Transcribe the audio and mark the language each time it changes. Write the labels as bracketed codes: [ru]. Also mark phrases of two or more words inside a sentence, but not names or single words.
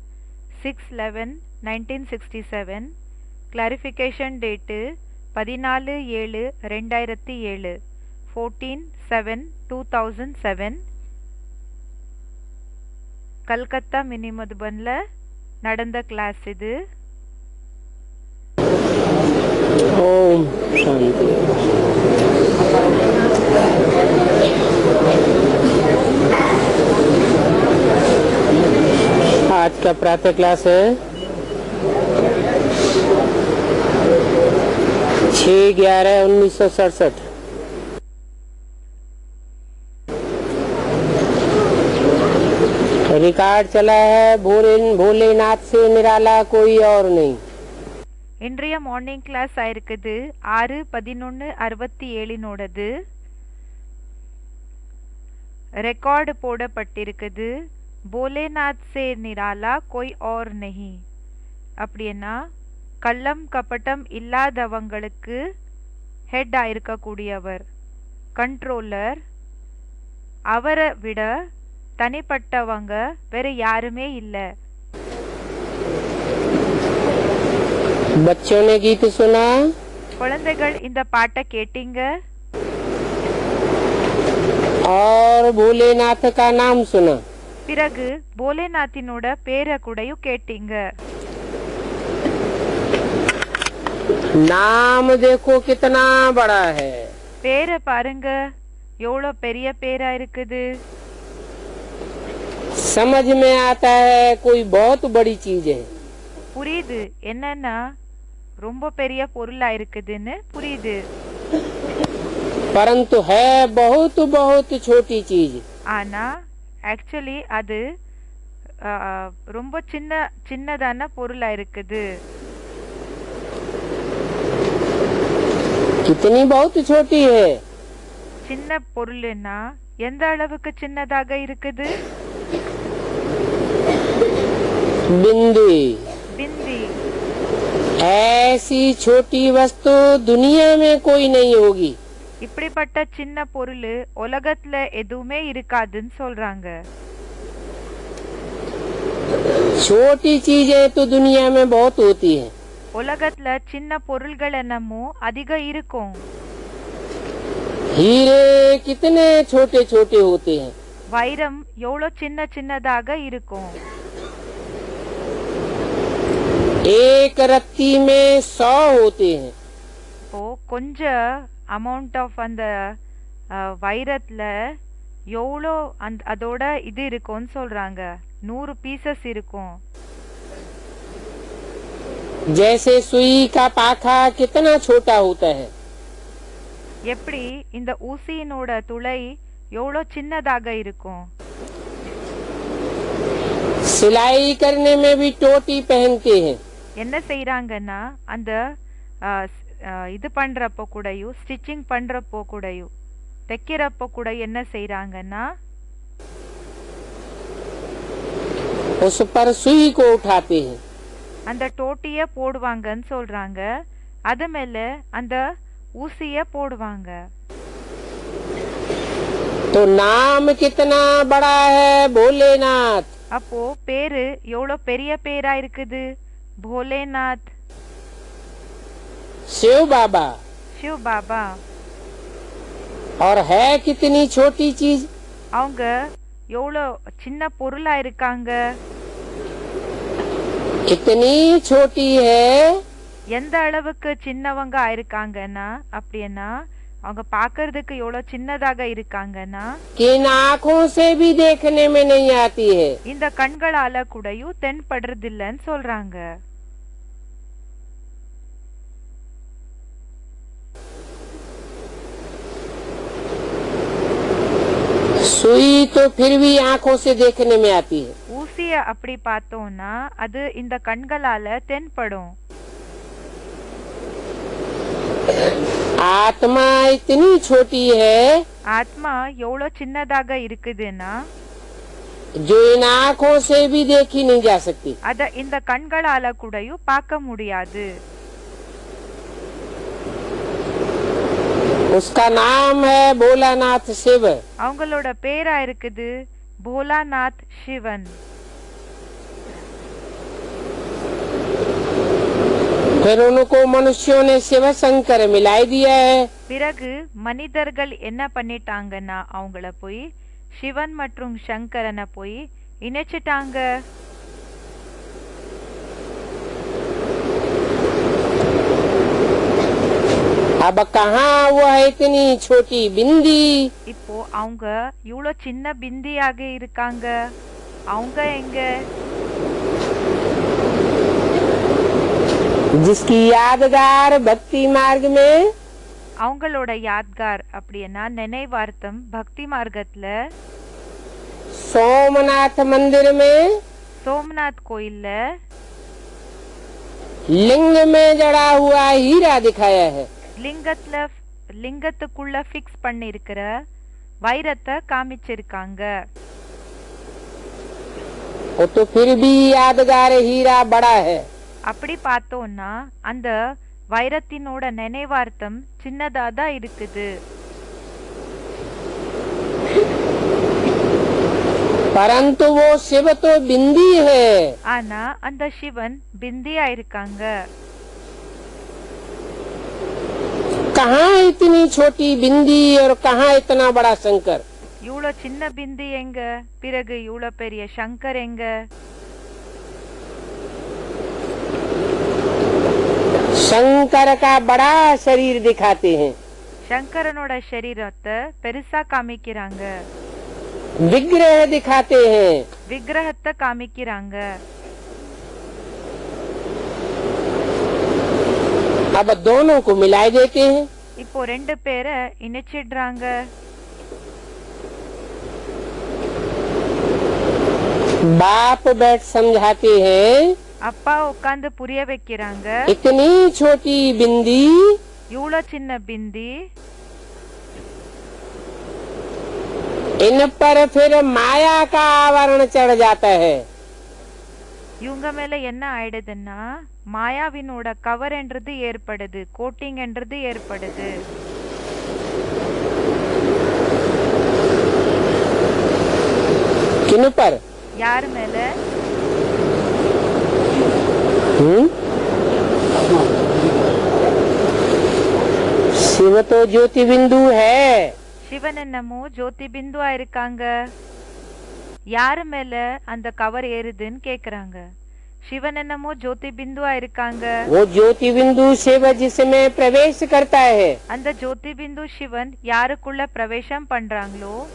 [ta] 6/11/1967. [en] clarification date [ta] 14/7/2007. 14/7/2007. கல்கத்தா மினி மதுபனில் நடந்த கிளாஸ் இது. [hi] ओम शांति। आज का प्रातः क्लास है 6/11/1967। रिकॉर्ड चला है भोलेनाथ से निराला कोई और नहीं। [ta] இன்றைய [en] morning class [ta] ஆயிருக்குது 6/11/67. ரெக்கார்டு போடப்பட்டிருக்குது. [hi] भोलेनाथ से निराला कोई और नहीं. [ta] அப்படின்னா கள்ளம் கப்பட்டம் இல்லாதவங்களுக்கு ஹெட் ஆயிருக்கக்கூடியவர், கண்ட்ரோலர். அவரை விட தனிப்பட்டவங்க வேற யாருமே இல்லை. [hi] बच्चों ने गीत सुना, [ta] குழந்தைகள் இந்த பாட்டை கேட்டீங்க. [hi] और भोलेनाथ का नाम सुना। [ta] பிறகு போலேநாத்தினோட பேரை கூடயும் கேட்டீங்க. [hi] नाम देखो कितना बड़ा है। [ta] பேரை பாருங்க, எவ்வளோ பெரிய பேரா இருக்குது. [hi] समझ में आता है कोई बहुत बड़ी चीज है। [ta] புரியுது, என்னன்னா ரொம்ப பெரிய பொருளா இருக்குதுன்னு புரியுது. [hi] परंतु है बहुत बहुत छोटी चीज। [ta] ஆனா ஆக்சுவலி அது ரொம்ப சின்னதான பொருளா இருக்குது. [hi] कितनी बहुत छोटी है। [ta] சின்ன பொருள்னா எந்த அளவுக்கு சின்னதாக இருக்குது? [hi] बिंदी। बिंदी। ऐसी छोटी वस्तु दुनिया में कोई नहीं होगी। [ta] இப்படிப்பட்ட சின்ன பொருள் உலகத்துல எதுவுமே இருக்காதுன்னு சொல்றாங்க. [hi] छोटी चीजें तो दुनिया में बहुत होती हैं। [ta] உலகத்துல சின்ன பொருள்கள் என்னமோ அதிக இருக்கும். [hi] हीरे कितने छोटे छोटे होते हैं। [ta] வைரம் எவ்வளோ சின்னதாக இருக்கும். [hi] एक रत्ती में 100 होते हैं। [ta] இப்போ கொஞ்ச [en] amount of [ta] அந்த வைரத்துல எவ்வளோ அதோட இது இருக்கும்னு சொல்றாங்க. 100 பீசஸ் இருக்கும். [hi] जैसे सुई का पाखा कितना छोटा होता है, [ta] எப்படி இந்த ஊசியினோட துளை எவ்வளோ சின்னதாக இருக்கும். [hi] सिलाई करने में भी टोटी पहनते हैं. [ta] என்ன செய்றாங்கன்னா அந்த இது பண்றப்போ கூடயும் ஸ்டிச்சிங் பண்றப்போ கூடயும் தைக்கிறப்போ கூட என்ன செய்றாங்கன்னா [hi] उस पर सुई को उठाते हैं. [ta] அந்த டோட்டிய போடுவாங்கன்னு சொல்றாங்க. அது மேல அந்த ஊசிய போடுவாங்க. [hi] तो नाम कितना बड़ा है, भोलेनाथ. [ta] அப்போ பேரு எவ்வளோ பெரிய பேரா இருக்குது, [hi] भोलेनाथ. शिव बाबा. शिव बाबा. और है कितनी छोटी चीज, [ta] அவங்க எவ்வளோ சின்ன பொருளா இருக்காங்க. [hi] कितनी छोटी है, [ta] எந்த அளவுக்கு சின்னவங்க ஆயிருக்காங்கன்னா அப்படின்னா அவங்க பாக்குறதுக்கு எவ்வளவு சின்னதாக இருக்காங்கன்னா [hi] कि इन आँखों से भी देखने में नहीं आती है. [ta] இந்த கண்களால கூடயும் தென்படுறது இல்லைன்னு சொல்றாங்க. [hi] सुई तो फिर भी आँखों से देखने में आती है. [ta] ஊசிய அப்படி பார்த்தோம்னா அது இந்த கண்களால தென்படும். [hi] आत्मा इतनी छोटी है, [ta] ஆத்மா எவ்வளவு சின்னதாக இருக்குதுன்னா [hi] जो इन आँखों से भी देखी नहीं जा सकती. [ta] அத இந்த கண்களால கூடயும் பார்க்க முடியாது. [hi] उसका नाम है भोलानाथ शिव. [ta] அவங்களோட பேரா இருக்குது भोलानाथ சிவன். [hi] फिर उनको मनुष्यों ने शिव शंकर मिलाई दिया है. [ta] பிறகு மனிதர்கள் என்ன பண்ணிட்டாங்கன்னா அவங்கள போய் சிவன் மற்றும் சங்கரனை போய் இணைச்சிட்டாங்க. [hi] अब कहाँ वो है इतनी छोटी बिंदी, [ta] இப்போ அவங்க இவ்வளோ சின்ன பிந்தியாக இருக்காங்க. அவங்க எங்க? [hi] जिसकी यादगार भक्ति मार्ग में [ta] அவங்களோட யாத்கார் அப்படின்னா நினைவார்த்தம் பக்தி மார்க்கத்துல [hi] सोमनाथ मंदिर में [ta] சோம்நாத் கோயில்ல [hi] लिंग में जड़ा हुआ हीरा दिखाया है. [ta] லிங்கத்துக்குள்ள ஃபிக்ஸ் பண்ணி இருக்கிற வைரத்தை காமிச்சிருக்காங்க. [hi] वो तो फिर भी यादगार हीरा बड़ा है. [ta] அப்படி பார்த்தோம்னா அந்த வைரத்தினோட நினைவார்த்தம் சின்னதா தான் இருக்குது. [hi] परंतु वो शिव तो बिंदी है. [ta] ஆனா அந்த சிவன் பிந்தியா இருக்காங்க. [hi] कहाँ इतनी छोटी बिंदी और कहाँ इतना बड़ा शंकर. [ta] இவ்வளோ சின்ன பிந்தி எங்க, பிறகு இவ்வளோ பெரிய சங்கர் எங்க? [hi] शंकर का बड़ा शरीर दिखाते हैं. [ta] சங்கரனோட சரீரத்தை பெருசா காமிக்கிறாங்க. [hi] विग्रह दिखाते हैं. [ta] விக்கிரகத்தை காமிக்கிறாங்க. [hi] अब दोनों को मिला देते हैं. [ta] இப்போ ரெண்டு பேரை இணைச்சிடுறாங்க. [hi] बाप बैठ समझाते हैं. [ta] அப்பா உட்காந்து புரிய வைக்கிறாங்க. [hi] इतनी छोटी बिंदी, [ta] இவ்வளோ சின்ன பிந்தி, [hi] इन पर फिर माया का आवरण चढ़ जाता है. [ta] இவங்க மேல என்ன ஆயிடுதுன்னா மாயாவினோட கவர் என்றது ஏற்படுது, கோட்டிங் என்றது ஏற்படுது. [hi] किन पर? [ta] யார் மேல? [hi] शिव तो ज्योति बिंदु है. [ta] சிவன் என்னமோ ஜோதி பிந்துவா இருக்காங்க. யாரு மேல அந்த கவர் ஏறுதுன்னு கேக்குறாங்க. சிவன் என்னமோ ஜோதி பிந்துவா இருக்காங்க. [hi] वो ज्योति बिंदु शिव जिसमें प्रवेश करता है. [ta] அந்த ஜோதி பிந்து சிவன் யாருக்குள்ள பிரவேசம் பண்றாங்களோ